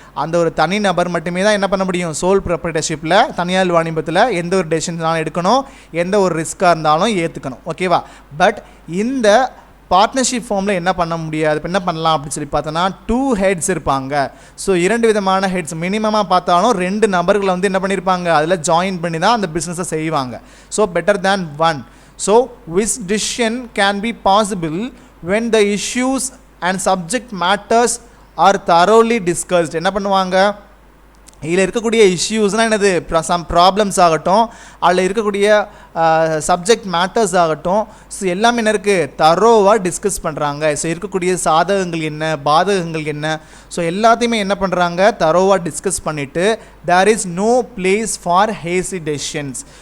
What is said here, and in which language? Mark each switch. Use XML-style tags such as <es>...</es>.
<ta>அந்த ஒரு தனி நபர் மட்டுமே தான் என்ன பண்ண முடியும், சோல் ப்ராப்பரேட்டர்ஷிப்பில் தனியார் வாணிபத்தில் எந்த ஒரு டெசிஷனாலும் எடுக்கணும், எந்த ஒரு ரிஸ்க்காக இருந்தாலும் ஏற்றுக்கணும். ஓகேவா? பட் இந்த பார்ட்னர்ஷிப் ஃபார்மில் என்ன பண்ண முடியாது, இப்போ என்ன பண்ணலாம் அப்படின்னு சொல்லி பார்த்தோன்னா 2 ஹெட்ஸ் இருப்பாங்க. ஸோ 2 விதமான ஹெட்ஸ் மினிமமாக பார்த்தாலும் 2 நபர்களை வந்து என்ன பண்ணியிருப்பாங்க, அதில் ஜாயின் பண்ணி தான் அந்த பிஸ்னஸை செய்வாங்க.</ta> <en>So better than 1. So, which decision can be possible when the issues and subject matters are thoroughly discussed.</en> <ta>என்ன பண்ணுவாங்க, இதில் இருக்கக்கூடிய இஷ்யூஸ்னால் என்னது, சம் ப்ராப்ளம்ஸ் ஆகட்டும், அதில் இருக்கக்கூடிய சப்ஜெக்ட் மேட்டர்ஸ் ஆகட்டும், ஸோ எல்லாமே என்ன இருக்குது, தரோவாக டிஸ்கஸ் பண்ணுறாங்க. ஸோ இருக்கக்கூடிய சாதகங்கள் என்ன, பாதகங்கள் என்ன, ஸோ எல்லாத்தையுமே என்ன பண்ணுறாங்க, தரோவாக டிஸ்கஸ் பண்ணிவிட்டு</ta> <en>There is no place for hazy decisions.</en>